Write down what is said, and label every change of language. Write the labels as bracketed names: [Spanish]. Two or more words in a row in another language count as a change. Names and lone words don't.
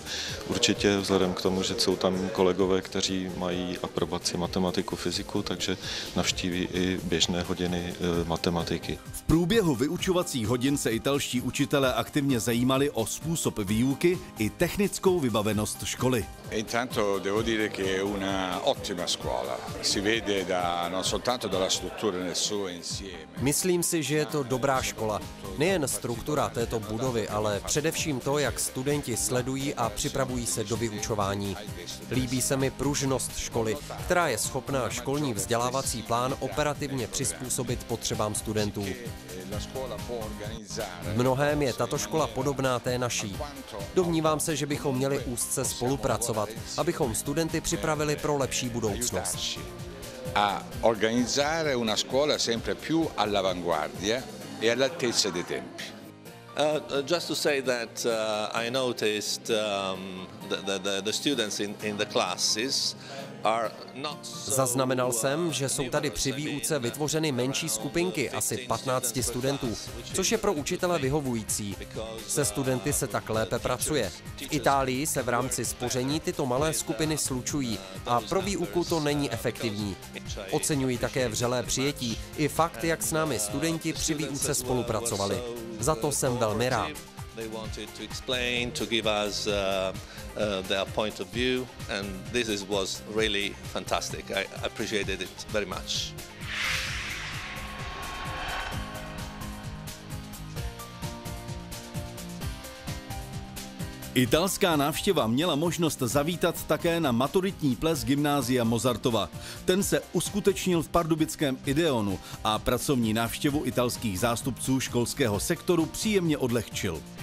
[Czech] Určitě vzhledem k tomu, že jsou tam kolegové, kteří mají aprobaci matematiku, fyziku, takže navštíví i běžné hodiny matematiky. V průběhu vyučovacích hodin se italští učitelé aktivně zajímali o způsob výuky i technickou vybavenost školy. [Italian] Intanto devo dire che è una ottima scuola. Si vede non soltanto dalla struttura nel suo insieme. [Czech] Myslím si, že je to dobrá škola. Nejen struktura této budovy, ale především to, jak studenti sledují a připravují se do vyučování. Líbí se mi pružnost školy, která je schopná školní vzdělávací plán operativně přizpůsobit potřebám studentů. V mnohém je tato škola podobná té naší. Domnívám se, že bychom měli úzce spolupracovat, abychom studenty připravili pro lepší budoucnost. [Italian] A organizzare una scuola sempre più all'avanguardia e all'altezza dei tempi. [English] Just to say that I noticed the students in the classes are not so. [Czech] Zaznamenal jsem, že jsou tady při výuce vytvořeny menší skupinky, asi 15 studentů, což je pro učitele vyhovující. Se studenty se tak lépe pracuje. V Itálii se v rámci spoření tyto malé skupiny slučují a pro výuku to není efektivní. Oceňují také vřelé přijetí i fakt, jak s námi studenti při výuce spolupracovali. Za to jsem velmi rád. [English] They wanted to explain, to give us their point of view, and was really fantastic. I appreciated it very much. [Czech] Italská návštěva měla možnost zavítat také na maturitní ples gymnázia Mozartova. Ten se uskutečnil v pardubickém Ideonu a pracovní návštěvu italských zástupců školského sektoru příjemně odlehčil.